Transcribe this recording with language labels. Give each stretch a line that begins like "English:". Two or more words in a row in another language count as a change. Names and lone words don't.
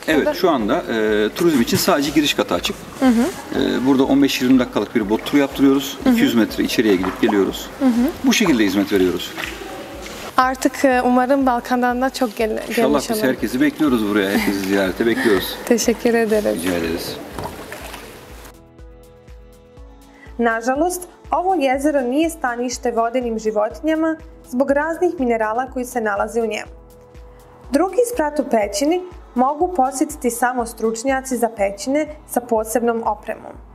Turkish: Evet, şu anda turizm için sadece giriş katı açık. Burada 15-20 dakikalık bir bot turu yaptırıyoruz. 200 metre içeriye gidip geliyoruz. Bu şekilde hizmet veriyoruz. Artık umarım Balkan'dan da çok gelmiş olur. İnşallah biz herkesi bekliyoruz buraya. Herkesi ziyarete bekliyoruz. Teşekkür ederiz. Rica ederiz.
Bosnian: Nažalost, ovo jezero nije stanište vodenim životinjama zbog raznih minerala koji se nalaze u njemu. Drugi sprat u pećini mogu posjetiti samo stručnjaci za pećine sa posebnom opremom.